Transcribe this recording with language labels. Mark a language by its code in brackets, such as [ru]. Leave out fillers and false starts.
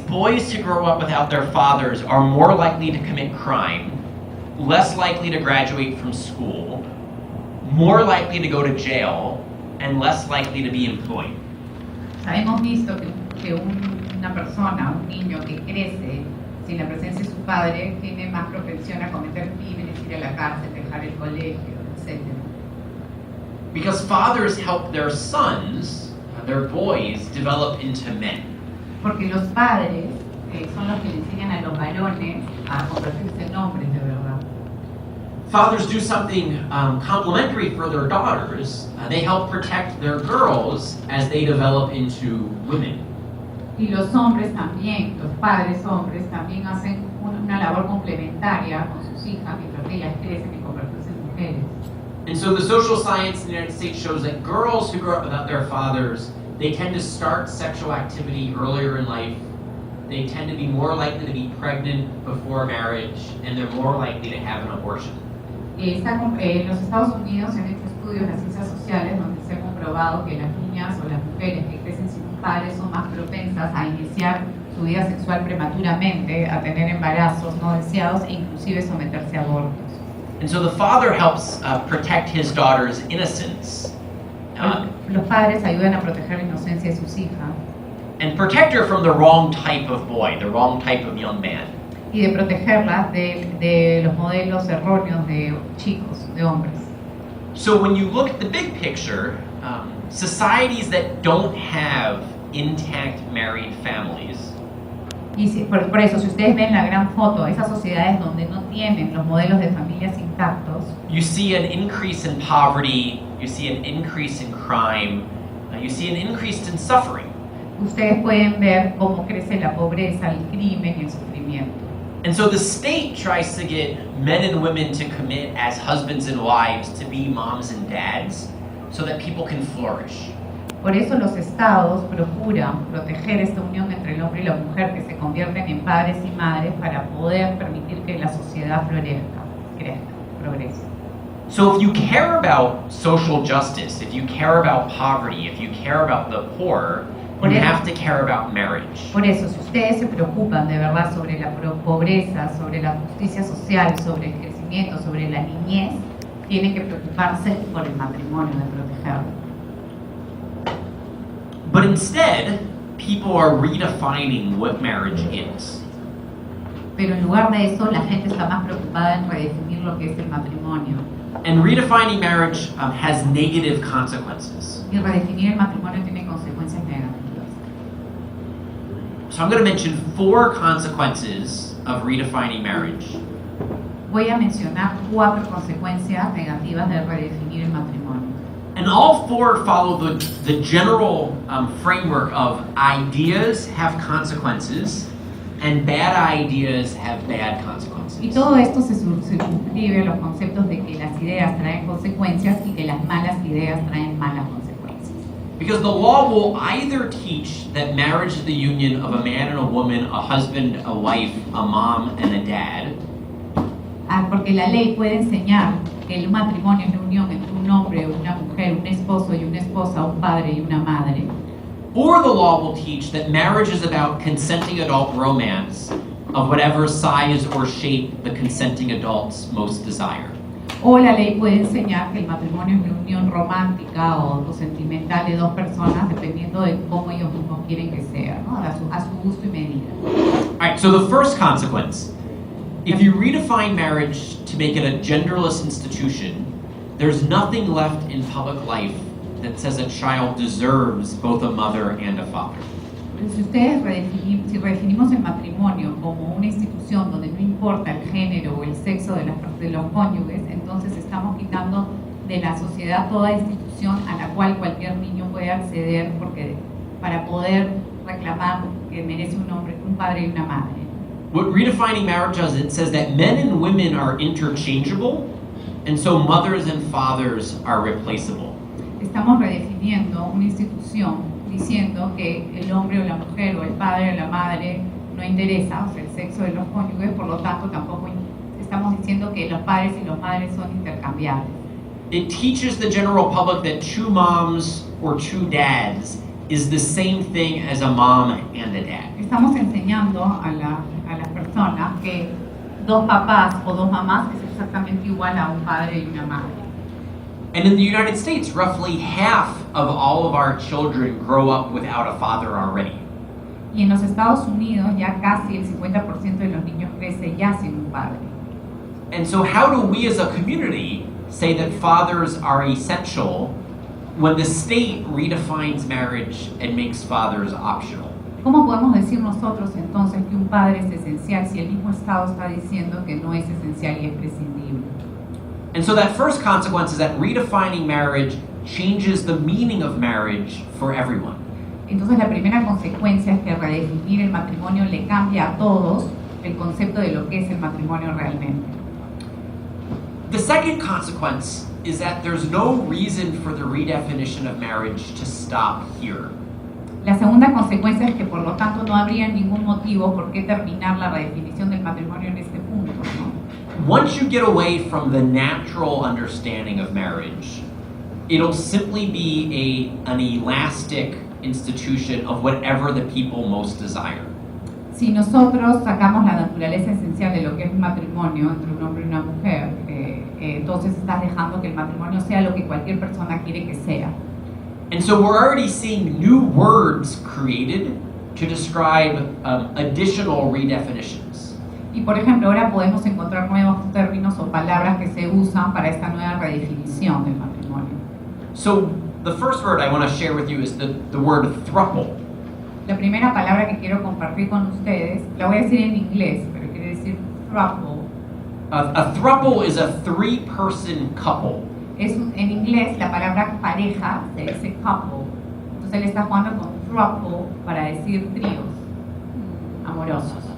[en] boys who grow up without their fathers are more likely to commit crime, less likely to graduate from school, more likely to go to jail, and less likely to be employed. [es] Hemos visto que una persona, un niño que crece sin la presencia de su padre, tiene más propensión a cometer crímenes, ir a la cárcel, dejar el colegio, etc. [en] Because fathers help their sons, their boys, develop into men. [es] Porque los padres son los que le enseñan a los varones a convertirse en hombres de verdad. [en] Fathers do something complementary for their daughters. They help protect their girls as they develop into women. [es] Y los hombres también, los padres hombres, también hacen una labor complementaria con sus hijas mientras ellas crecen y convertirse en mujeres. [en] And so the social science in the United States shows that girls who grow up without their fathers, they tend to start sexual activity earlier in life. They tend to be more likely to be pregnant before marriage, and they're more likely to have an abortion. [es] En los Estados Unidos se han hecho estudios en las ciencias sociales donde se ha comprobado que las niñas o las mujeres que crecen sin un padre son más propensas a iniciar su vida sexual prematuramente, a tener embarazos no deseados e inclusive someterse a abortos. [en] And so the father helps protect his daughter's innocence. [es] Los padres ayudan a proteger la inocencia de sus hijas [en] And protect her from the wrong type of boy, the wrong type of young man. [es] y de protegerlas de los modelos erróneos de chicos, de hombres. [en] So when you look at the big picture, societies that don't have intact married families, [es] Y por eso, si ustedes ven la gran foto, esas sociedades donde no tienen los modelos de familias intactos, [en] you see an increase in poverty, you see an increase in crime, you see an increase in suffering. [es] ustedes pueden ver cómo crece la pobreza, el crimen y el sufrimiento. [en] And so the state tries to get men and women to commit as husbands and wives to be moms and dads so that people can flourish. [es] Por eso los estados procuran proteger esta unión entre el hombre y la mujer que se convierten en padres y madres para poder permitir que la sociedad florezca, crezca, progrese. [en] So if you care about social justice, if you care about poverty, if you care about the poor, you have to care about marriage. [es] Por eso, si ustedes se preocupan de verdad sobre la pobreza, sobre la justicia social, sobre el crecimiento, sobre la niñez, tienen que preocuparse por el matrimonio, de protegerlo. [en] But instead, people are redefining what marriage is. [es] Pero en lugar de eso, la gente está más preocupada en redefinir lo que es el matrimonio. [en] And redefining marriage has negative consequences. [es] Y redefinir el matrimonio tiene consecuencias negativas. [en] So I'm going to mention 4 consequences of redefining marriage. [es] Voy a mencionar 4 consecuencias negativas de redefinir el matrimonio. [en] And all 4 follow the general framework of ideas have consequences and bad ideas have bad consequences. [es] Y todo esto se suscribe a los conceptos de que las ideas traen consecuencias y que las malas ideas traen malas consecuencias. [en] Because the law will either teach that marriage is the union of a man and a woman, a husband, a wife, a mom, and a dad. [es] Porque la ley puede enseñar que el matrimonio es la unión entre un hombre, una mujer, un esposo y una esposa, un padre y una madre. [en] Or the law will teach that marriage is about consenting adult romance of whatever size or shape the consenting adults most desire. [es] O la ley puede enseñar que el matrimonio es una unión romántica o sentimental de dos personas dependiendo de cómo ellos mismos quieren que sea, ¿no? A su gusto y medida. [en] All right, so the first consequence, if you redefine marriage to make it a genderless institution, there's nothing left in public life that says a child deserves both a mother and a father. [es] Si redefinimos el matrimonio como una institución donde no importa el género o el sexo de los cónyuges, entonces estamos quitando de la sociedad toda institución a la cual cualquier niño puede acceder para poder reclamar que merece un padre y una madre. [en] What redefining marriage does, it says that men and women are interchangeable, and so mothers and fathers are replaceable. [es] Estamos redefiniendo una institución diciendo que el hombre o la mujer o el padre o la madre no interesa, o sea, el sexo de los cónyuges, por lo tanto tampoco estamos diciendo que los padres y las madres son intercambiables. [en] It teaches the general public that 2 moms or 2 dads is the same thing as a mom and a dad. [es] Estamos enseñando a las personas que dos papás o dos mamás es exactamente igual a un padre y una madre. [en] And in the United States, roughly half of all of our children grow up without a father already. [es] Y en los Estados Unidos ya casi el 50% de los niños crece ya sin un padre. [en] And so how do we as a community say that fathers are essential when the state redefines marriage and makes fathers optional? [es] ¿Cómo podemos decir nosotros entonces que un padre es esencial si el mismo Estado está diciendo que no es esencial y es prescindible? [en] And so that first consequence is that redefining marriage changes the meaning of marriage for everyone. [es] Entonces la primera consecuencia es que redefinir el matrimonio le cambia a todos el concepto de lo que es el matrimonio realmente. [en] The second consequence is that there's no reason for the redefinition of marriage to stop here. [es] La segunda consecuencia es que por lo tanto no habría ningún motivo por qué terminar la redefinición del matrimonio en este punto, ¿no? [en] Once you get away from the natural understanding of marriage, it'll simply be an elastic institution of whatever the people most desire. [es] Si nosotros sacamos la naturaleza esencial de lo que es un matrimonio entre un hombre y una mujer, entonces estás dejando que el matrimonio sea lo que cualquier persona quiere que sea. [en] And so we're already seeing new words created to describe additional redefinitions. [es] Y por ejemplo, ahora podemos encontrar nuevos términos o palabras que se usan para esta nueva redefinición del matrimonio. [en] So the first word I want to share with you is the word throuple. [es] La primera palabra que quiero compartir con ustedes, la voy a decir en inglés, pero quiere decir throuple. [en] A throuple is a three-person couple. [es] En inglés la palabra pareja se dice couple. Entonces él está jugando con throuple para decir tríos amorosos.